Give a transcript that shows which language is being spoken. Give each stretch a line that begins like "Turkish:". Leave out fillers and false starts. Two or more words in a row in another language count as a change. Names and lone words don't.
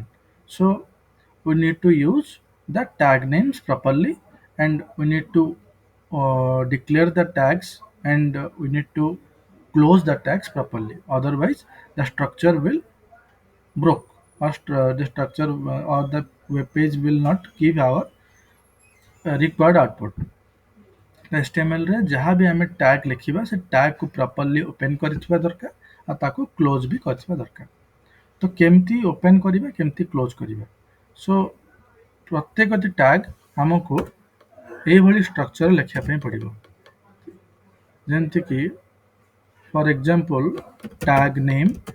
English: So we need to use the tag names properly, and we need to declare the tags, and we need to close the tags properly. Otherwise, the structure will broke, or the structure or the web page will not give our required output.
Odia: HTML ରେ ଯାହା ବି ଆମେ ଟ୍ୟାଗ୍ ଲେଖିବା ସେ ଟ୍ୟାଗ୍ କୁ
English: properly open
Odia: କରିଥିବା ଦରକାର ଆଉ ତାକୁ କ୍ଲୋଜ୍ ବି କରିଥିବା ଦରକାର। ତ କେମିତି ଓପେନ୍ କରିବା କେମିତି କ୍ଲୋଜ୍ କରିବା ସୋ ପ୍ରତ୍ୟେକଟି ଟ୍ୟାଗ୍ ଆମକୁ ଏଇଭଳି ଷ୍ଟ୍ରକ୍ଚର ଲେଖିବା ପାଇଁ ପଡ଼ିବ ଯେମିତିକି
English: for example tag name